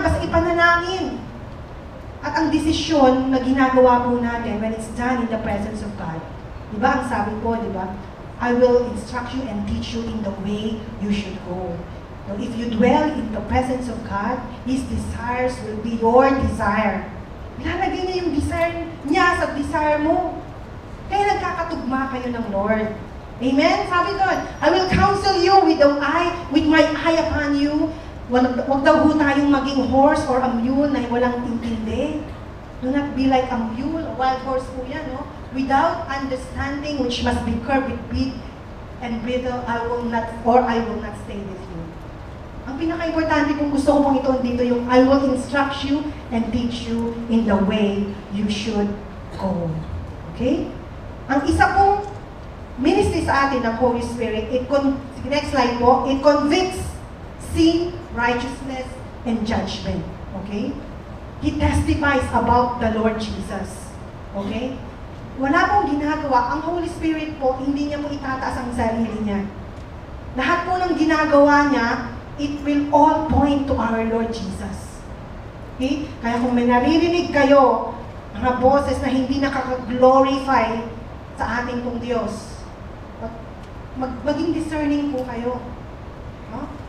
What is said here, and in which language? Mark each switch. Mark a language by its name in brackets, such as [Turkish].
[Filipino] Basta ipanalangin. At ang desisyon na ginagawa po natin [English] when it's done in the presence of God. [Filipino] Diba? Ang sabi po, diba? [English] I will instruct you and teach you in the way you should go. So if you dwell in the presence of God, His desires will be your desire. [Filipino] Ilalagay niya yung desire niya sa desire mo. Kaya nagkakatugma kayo ng Lord. Amen? Sabi doon, [English] I will counsel you with my eye upon you. [Filipino] Wag daw po tayong maging [English] horse or a mule [Filipino] na walang intindi. [English] Do not be like a mule, a wild horse [Filipino] po yan, no? [English] Without understanding, which must be curbed with bit and bridle, I will not stay with you. [Filipino] Ang pinaka-importante kung gusto ko pong ito dito yung [English] I will instruct you and teach you in the way you should go. [Filipino] Okay? Ang isa pong ministry sa atin ng Holy Spirit, next slide po, [English] it convicts sin, righteousness, and judgment. [Filipino] Okay? [English] He testifies about the Lord Jesus. Okay? [Filipino] Wala pong ginagawa. Ang Holy Spirit po, hindi niya po itataas ang sarili niya. Lahat po ng ginagawa niya, [English] it will all point to our Lord Jesus. Okay? [Filipino] Kaya kung may naririnig kayo, mga boses na hindi nakaka-glorify sa ating pong Diyos, maging discerning po kayo. No?